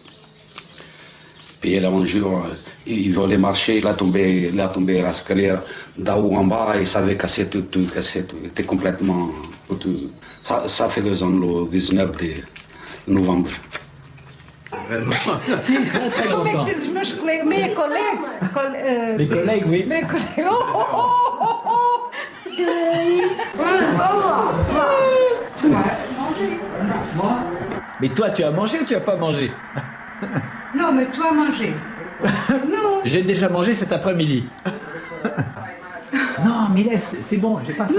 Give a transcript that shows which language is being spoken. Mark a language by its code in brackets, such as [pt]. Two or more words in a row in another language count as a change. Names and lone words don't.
[fr] Puis un jour, il voulait marcher, il a tombé à l'escalier d'en haut en bas, il savait casser tout, il était complètement... Tout. Ça fait 2 ans, le 19 de novembre. Si, très très [pt] Como é [fr] content. [pt] que dizes meus colegas? Meia colega? [fr] Les collègues, oui. [pt] Meia colega. Oh. [fr] Mais toi, tu as mangé ou tu as pas mangé? Non, mais toi, manger. Non. J'ai déjà mangé cet après-midi. Non, mais laisse, c'est bon, j'ai pas faim.